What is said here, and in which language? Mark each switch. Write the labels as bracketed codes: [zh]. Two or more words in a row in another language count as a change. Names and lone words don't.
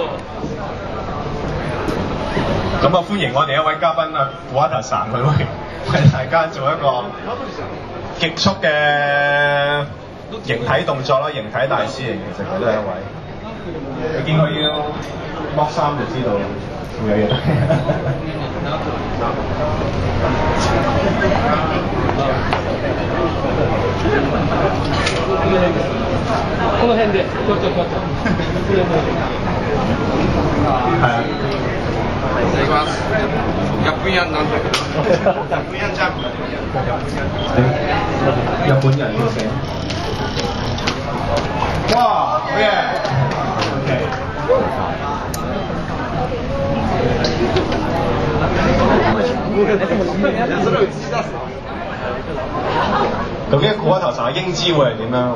[yue] 咁啊，歡迎我哋一位嘉賓啊，Supertonisan佢為大家做一個極速嘅形體動作啦，形體大師嚟嘅，其實佢都係一位。你見佢要剝衫就知道會有嘢。 [ja] この辺で、ちょっと。 [yue] 係啊。 [ja] 日本人なんだけど。日本人ジャンプ。 [yue] 日本人要寫。哇！好嘢。OK。究竟古一頭神嘅英姿會係點樣？